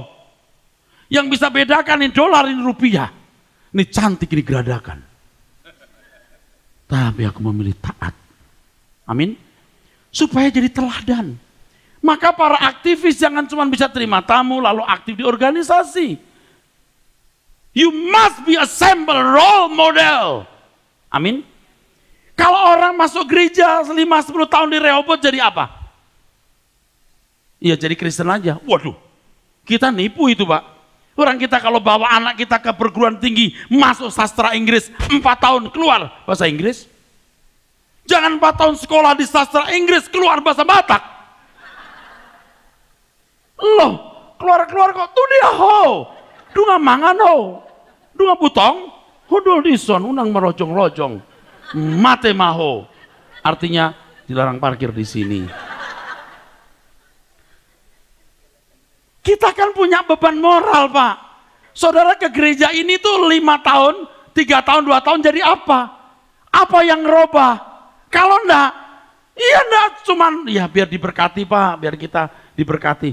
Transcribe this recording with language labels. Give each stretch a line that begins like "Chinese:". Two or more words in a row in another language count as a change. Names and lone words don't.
Indonesian: Yang bisa bedakan ini dolar, ini rupiah. Ini cantik, ini geradakan. Tapi aku memilih taat. Amin. Supaya jadi teladan. Maka para aktivis jangan cuma bisa terima tamu lalu aktif di organisasi.
English: You must be a sample role model.
Indonesian: Amin. Kalau orang masuk gereja 5-10 tahun di Rehoboth jadi apa? Iya jadi Kristen aja. Waduh, kita nipu itu Pak. Orang kita kalau bawa anak kita ke perguruan tinggi, masuk sastra Inggris, 4 tahun keluar bahasa Inggris. Jangan 4 tahun sekolah di sastra Inggris, keluar bahasa Batak. Loh, keluar-keluar kok tuh dia ho.
Batak Toba: Dunga mangan ho. Dunga putong, hodol dison, unang merojong-lojong. Mate maho.
Indonesian: Artinya dilarang parkir di sini. Kita kan punya beban moral Pak. Saudara ke gereja ini tuh 5 tahun, 3 tahun, 2 tahun jadi apa? Apa yang ngerubah? Kalau enggak, iya enggak cuman ya biar diberkati Pak, biar kita diberkati.